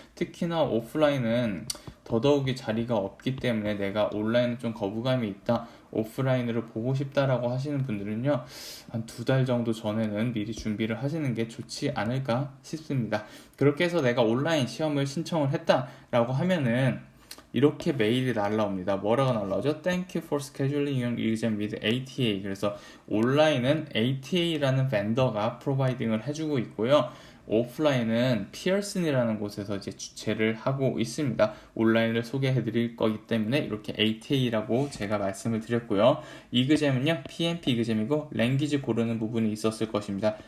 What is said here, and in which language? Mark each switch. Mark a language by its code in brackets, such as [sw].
[ko] 특히나 오프라인은 더더욱이 자리가 없기 때문에 내가 온라인은 좀 거부감이 있다, 오프라인으로 보고 싶다라고 하시는 분들은요 한 2달 정도 전에는 미리 준비를 하시는 게 좋지 않을까 싶습니다. 그렇게 해서 내가 온라인 시험을 신청을 했다라고 하면은 이렇게 메일이 날라옵니다. 뭐라고 날라오죠? [en] Thank you for scheduling your exam with ATA. [ko] 그래서 온라인은 ATA라는 벤더가 프로바이딩을 해주고 있고요. 오프라인은 피어슨이라는 곳에서 이제 주최를 하고 있습니다. 온라인을 소개해 드릴 거기 때문에 이렇게 ATA라고 제가 말씀을 드렸고요. 이그잼은요, PMP 이그잼이고 랭귀지 고르는 부분이 있었을 것입니다.